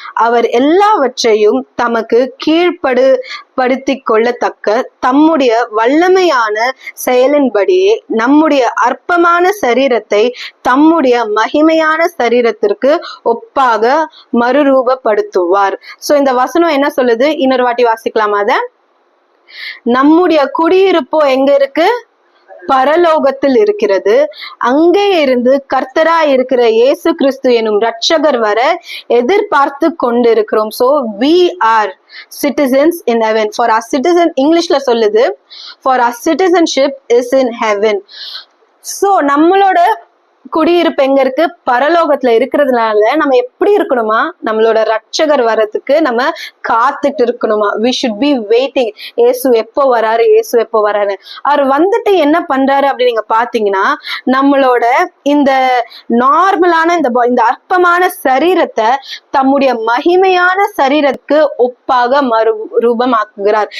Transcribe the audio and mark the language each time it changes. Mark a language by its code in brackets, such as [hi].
[ta] அவர் எல்லாவற்றையும் தமக்கு கீழ்ப்படுத்திக் கொள்ளத்தக்க தம்முடைய வல்லமையான செயலின்படியே நம்முடைய அற்பமான சரீரத்தை தம்முடைய மகிமையான சரீரத்திற்கு ஒப்பாக மறுரூபப்படுத்துவார். சோ இந்த வசனம் என்ன சொல்லுது? இன்னொரு வாட்டி வாசிக்கலாமா? அத நம்முடைய குடியிருப்போ எங்க இருக்கு? பரலோகத்தில் இருக்கிறது, அங்கே இருந்து கர்த்தராய் இருக்கிற இயேசு கிறிஸ்து எனும் இரட்சகர் வர எதிர்பார்த்து கொண்டிருக்கிறோம். [en] So we are citizens in heaven. For our citizen, [ta] இங்கிலீஷ்ல சொல்லுது, [en] for our citizenship is in heaven. [ta] So நம்மளோட குடியிருப்பு எங்க இருக்கு? பரலோகத்துல இருக்கிறதுனால நம்ம எப்படி இருக்கணுமா? நம்மளோட ரட்சகர் வர்றதுக்கு நம்ம காத்துட்டு இருக்கணுமா? [en] we should be waiting. [ta] ஏசு எப்போ வராரு, ஏசு எப்போ வராரு. அவர் வந்துட்டு என்ன பண்றாரு அப்படி நீங்க பாத்தீங்கன்னா, நம்மளோட இந்த நார்மலான இந்த அற்பமான சரீரத்தை தம்முடைய மகிமையான சரீரத்துக்கு ஒப்பாக மறுரூபமாக்குகிறார்.